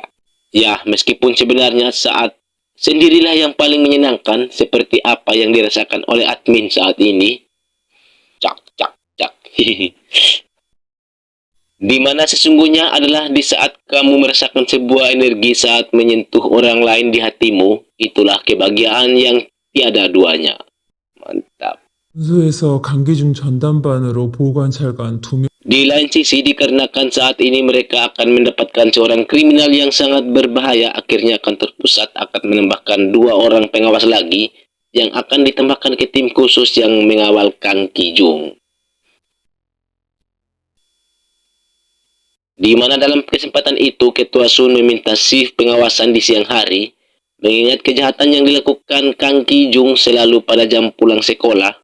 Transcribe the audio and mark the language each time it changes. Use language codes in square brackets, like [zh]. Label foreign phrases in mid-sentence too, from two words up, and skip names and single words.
[id] Ya, meskipun sebenarnya saat sendirilah yang paling menyenangkan seperti apa yang dirasakan oleh admin saat ini. Cak, cak, cak. Di mana sesungguhnya adalah di saat kamu merasakan sebuah energi saat menyentuh orang lain di hatimu, itulah kebahagiaan yang tiada duanya. Mantap. [ko] 수에서 강기중 전담반으로 보관찰관 2명 [id] Di lain sisi, dikarenakan saat ini mereka akan mendapatkan seorang kriminal yang sangat berbahaya, akhirnya akan terpusat akan menambahkan 2 orang pengawas lagi yang akan ditambahkan ke tim khusus yang mengawal Kang Ki-jung. Di mana dalam kesempatan itu, Ketua Sun meminta shift pengawasan di siang hari, mengingat kejahatan yang dilakukan Kang Ki-jung selalu pada jam pulang sekolah.